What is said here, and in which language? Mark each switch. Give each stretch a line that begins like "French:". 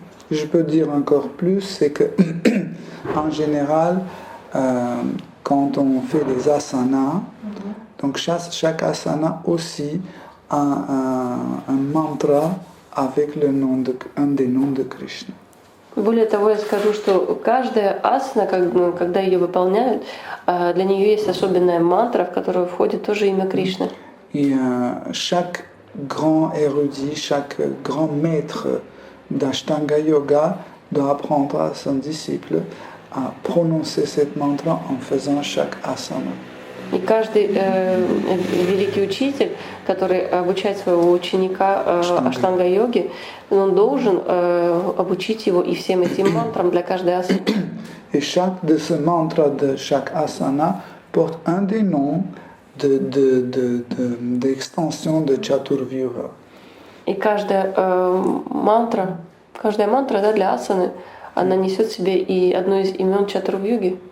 French: Je peux dire encore plus, c'est que en général, quand on fait des asanas, donc chaque asana aussi a un mantra avec un des noms de Krishna.
Russian: Более того, я скажу, что каждая асана, когда ее выполняют, для нее есть особенная мантра, в которую входит тоже имя Кришны.
French: Et chaque grand érudit, chaque grand maître d'Ashtanga Yoga doit apprendre à son disciple à prononcer cette mantra en faisant chaque asana.
Russian: И каждый великий учитель, который обучает своего ученика аштанга-йоге, он должен обучить его и всем этим мантрам для каждой асаны.
French: Et chaque de ces mantras de chaque asana porte un des noms d'extension de Chaturvyuha.
Russian: И каждая мантра для асаны, она несет в себе и одно из имен Чатурвьюги.